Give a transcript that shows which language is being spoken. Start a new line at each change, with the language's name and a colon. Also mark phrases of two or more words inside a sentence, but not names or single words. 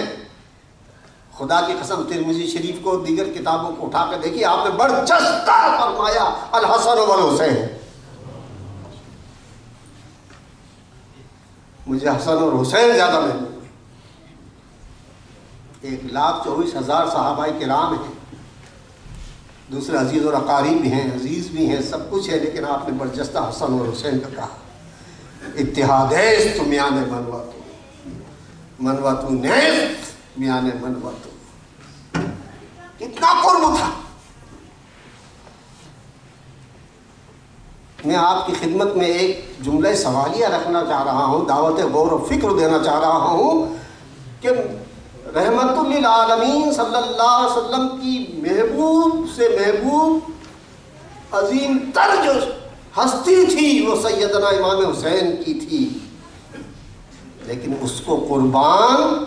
Urdu: خدا کی قسم ترمذی شریف کو دیگر کتابوں کو اٹھا کر دیکھیے، آپ نے برجستہ فرمایا
Arabic: الحسن والحسین۔
Urdu: مجھے حسن اور حسین زیادہ محبوب ہیں۔ 1,24,000 صحابہ کرام ہیں، دوسرے عزیز اور اقارب بھی ہیں، عزیز بھی ہیں، سب کچھ ہے، لیکن آپ نے برجستہ حسن اور حسین کا کہا۔
Persian: اتحاد است میان منواتو، منواتو نیست میان منواتو،
Urdu: کتنا قرب تھا۔ میں آپ کی خدمت میں ایک جملہ سوالیہ رکھنا چاہ رہا ہوں، دعوت غور و فکر دینا چاہ رہا ہوں کہ رحمت للعالمین
Arabic: صلی اللہ علیہ وسلم
Urdu: کی محبوب سے محبوب عظیم تر جو ہستی تھی وہ سیدنا امام حسین کی تھی، لیکن اس کو قربان